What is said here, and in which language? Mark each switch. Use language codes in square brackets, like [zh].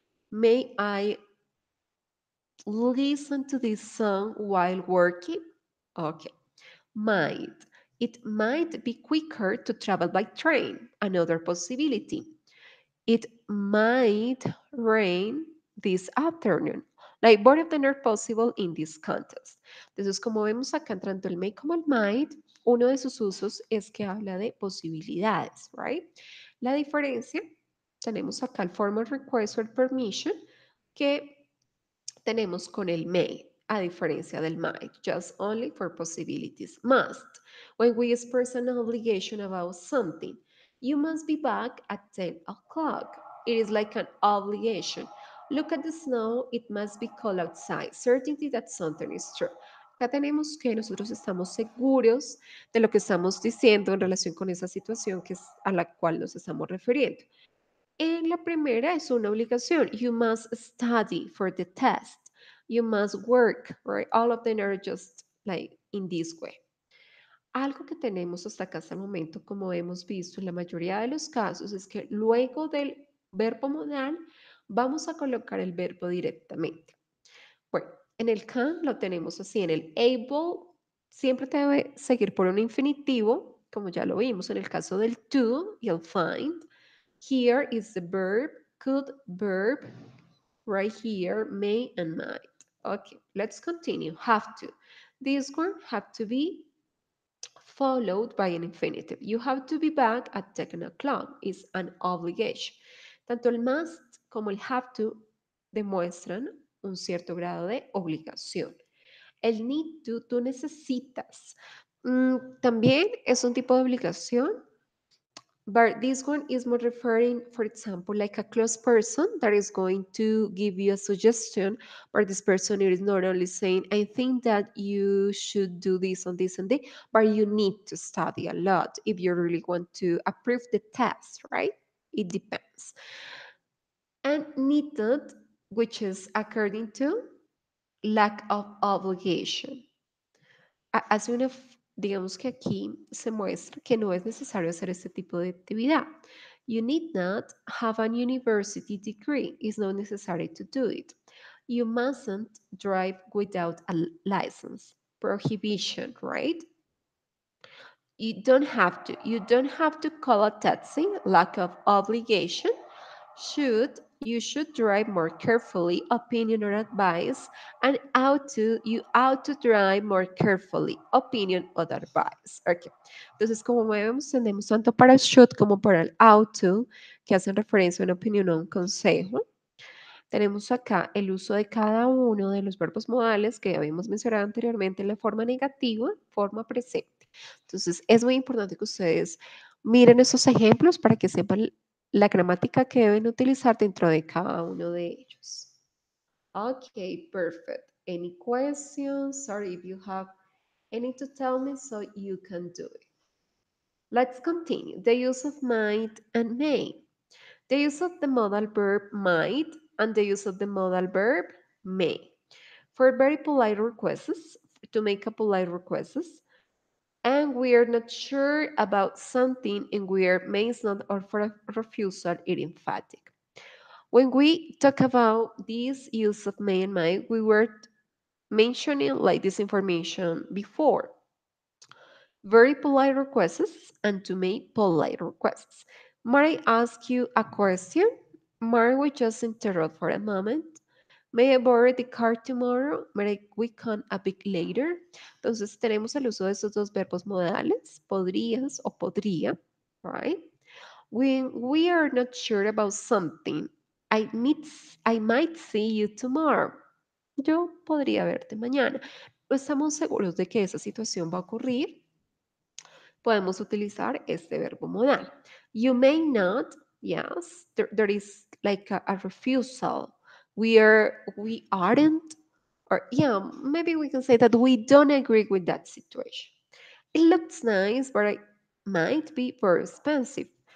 [en] May I listen to this song while working? Okay. Might. It might be quicker to travel by train. Another possibility. It might rain this afternoon. Like both of them are possible in this context. [es] Entonces, como vemos acá, tanto el may como el might, uno de sus usos es que habla de posibilidades, [en] right? [es] La diferencia, tenemos acá el [en] formal request or permission, [es] que tenemos con el may, a diferencia del might, [en] just only for possibilities. Must, when we express an obligation about something, you must be back at 10 o'clock. It is like an obligation. Look at the snow, it must be cold outside. Certainty that something is true. [es] Acá tenemos que nosotros estamos seguros de lo que estamos diciendo en relación con esa situación que es a la cual nos estamos refiriendo. En la primera es una obligación. [en] You must study for the test. You must work, right? All of them are just like in this way. [es] Algo que tenemos hasta acá hasta el momento, como hemos visto en la mayoría de los casos, es que luego del verbo modal vamos a colocar el verbo directamente. Bueno, en el can lo tenemos así. En el able siempre debe seguir por un infinitivo, como ya lo vimos en el caso del to y el find. [en] Here is the verb, could verb, right here, may and might. Okay, let's continue. Have to. This one have to be followed by an infinitive. You have to be back at 10 o'clock is an obligation. [es] Tanto el must como el have to demuestran un cierto grado de obligación. El need to, tú necesitas. También es un tipo de obligación, [en] but this one is more referring, for example, like a close person that is going to give you a suggestion, but this person is not only saying, I think that you should do this and this and that, but you need to study a lot if you really want to approve the test, right? It depends. And needed, which is according to lack of obligation. [es] Hace una, digamos que aquí se muestra que no es necesario hacer este tipo de actividad. [en] You need not have an university degree. It's not necessary to do it. You mustn't drive without a license. Prohibition, right? You don't have to. You don't have to call a taxi. Lack of obligation. You should drive more carefully, opinion or advice, and you ought to drive more carefully, opinion or advice. Okay. [es] Entonces, como vemos, tenemos tanto para el should como para el ought to, que hacen referencia a una opinión o un consejo. Tenemos acá el uso de cada uno de los verbos modales que habíamos mencionado anteriormente en la forma negativa, forma presente. Entonces, es muy importante que ustedes miren esos ejemplos para que sepan la gramática que deben utilizar dentro de cada uno de ellos. [en] Okay, perfect. Any questions? Sorry if you have any to tell me so you can do it. Let's continue. The use of might and may. The use of the modal verb might and the use of the modal verb may. For very polite requests, to make a polite request, and we are not sure about something and we are may not or for a refusal it emphatic. When we talk about this use of may and might, we were mentioning like this information before. Very polite requests and to make polite requests. Might I ask you a question? Might we just interrupt for a moment? May I borrow the car tomorrow? May we come a bit later? [es] Entonces tenemos el uso de esos dos verbos modales, podrías o podría, [en] right? When we are not sure about something, I might see you tomorrow. [es] Yo podría verte mañana. No estamos seguros de que esa situación va a ocurrir, podemos utilizar este verbo modal. [en] You may not, yes, there is like a refusal. We aren't, or yeah, maybe we can say that we don't agree with that situation. It looks nice, but it might be very expensive.